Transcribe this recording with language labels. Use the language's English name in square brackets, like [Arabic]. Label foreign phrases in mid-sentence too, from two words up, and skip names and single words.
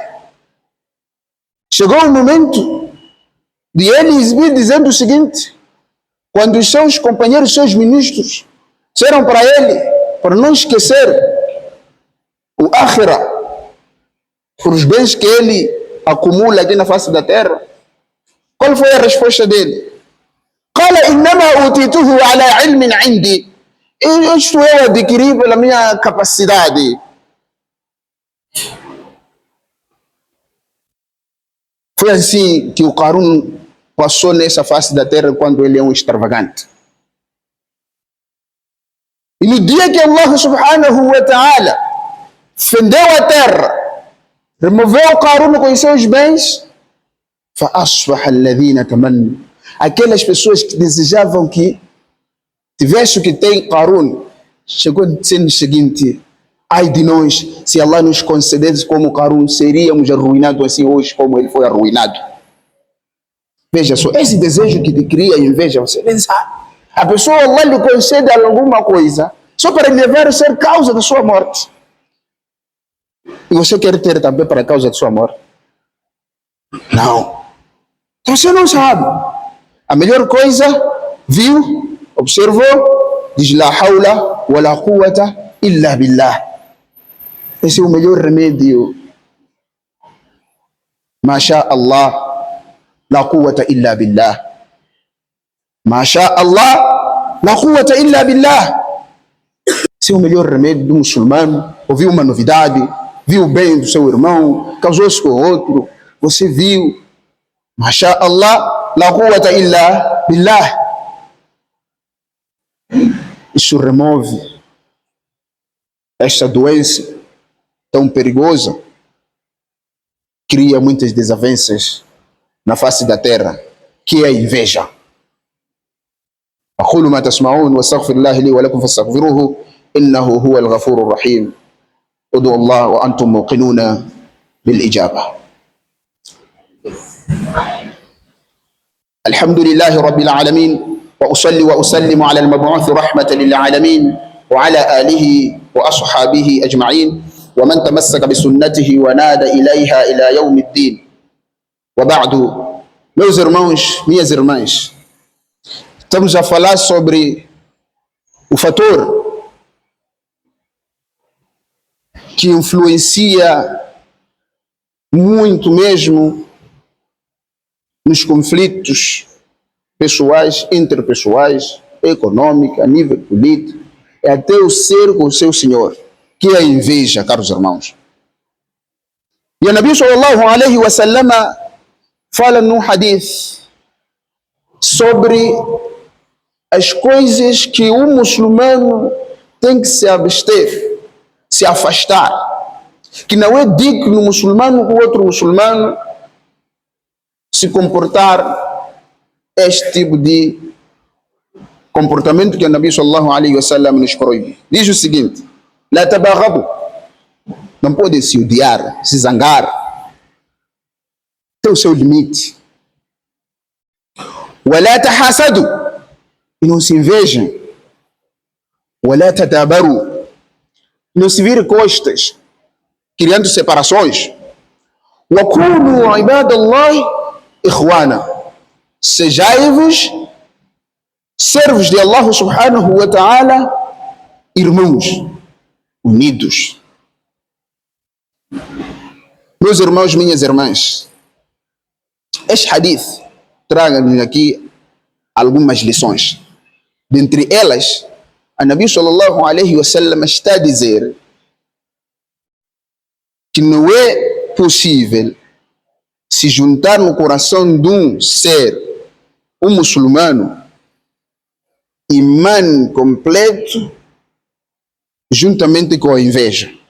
[Portuguese] Chegou o momento de ele exibir dizendo o seguinte: quando os seus companheiros, os seus ministros, disseram para ele para não esquecer o akhira, por os bens que ele acumula aqui na face da terra, qual foi a resposta dele? [Arabic] قال إنما أوتيته على علم عندي. [Portuguese] Isto eu adquiri pela minha capacidade. Foi assim que o Qarun passou nessa face da terra quando ele é um extravagante. E no dia que Allah [Arabic] سبحانه وتعالى [Portuguese] fendeu a terra, removeu o Qarun com os seus bens, [Arabic] فَأَصْفَحَ الَّذِينَ تَمَنُّوا, [Portuguese] aquelas pessoas que desejavam que tivesse o que tem Qarun, chegou dizendo o seguinte: ai de nós, se Allah nos concedesse como Qarun, seríamos arruinados assim hoje como ele foi arruinado. Veja só, esse desejo que te cria inveja, você pensa, a pessoa Allah lhe concede alguma coisa só para levar a ser causa da sua morte. E você quer ter também para a causa da sua morte? Não. Você não sabe. A melhor coisa, viu, observou, diz [Arabic] لا حول ولا قوة إلا بالله. [Portuguese] Esse é o melhor remédio. [Arabic] ما شاء الله لا قوة إلا بالله. ما شاء الله لا قوة إلا بالله. [Portuguese] Esse é o melhor remédio do muçulmano. Ouviu uma novidade, viu o bem do seu irmão, causou-se com outro, você viu. [Arabic] ما شاء الله لا قوة إلا بالله. [Portuguese] Isso remove esta doença tão perigosa, cria muitas desavenças na face da terra, que é a inveja. [Arabic] أقول ما تسمعون واستغفر الله لي ولكم فاستغفروه إنه هو الغفور الرحيم. ادعوا الله وأنتم موقنون بالإجابة. الحمد لله رب العالمين، وأصلي وأسلم على المبعوث رحمة للعالمين وعلى آله وأصحابه أجمعين ومن تمسك بسنته ونادى إليها إلى يوم الدين. وبعد. [Portuguese] Meus irmãos, minhas irmãs, estamos a falar sobre o fator que influencia muito mesmo nos conflitos pessoais, interpessoais, econômicos, a nível político, é até o ser com o seu Senhor, que é a inveja, caros irmãos. E o Nabi [Arabic] صلى الله عليه وسلم [Portuguese] fala num hadith sobre as coisas que um muçulmano tem que se abster, se afastar, que não é digno muçulmano com outro muçulmano se comportar este tipo de comportamento que o Nabi [Arabic] صلى الله عليه وسلم [Portuguese] nos proíbe. Diz o seguinte: [Arabic] لا تباغضوا, [Portuguese] não pode se odiar, se zangar, tem o seu limite. [Arabic] ولا تحاسدوا, [Portuguese] e não se invejem. [Arabic] ولا تدابروا, [Portuguese] não se vire costas, criando separações. [Arabic] وكونوا عباد الله إخوانا, [Portuguese] sejai-vos servos de Allah [Arabic] سبحانه وتعالى, [Portuguese] irmãos, unidos. Meus irmãos, minhas irmãs, este hadith traga-nos aqui algumas lições. Dentre elas, a Nabi [Arabic] صلى الله عليه وسلم [Portuguese] está a dizer que não é possível se juntar no coração de um ser, um muçulmano, imã completo, juntamente com a inveja.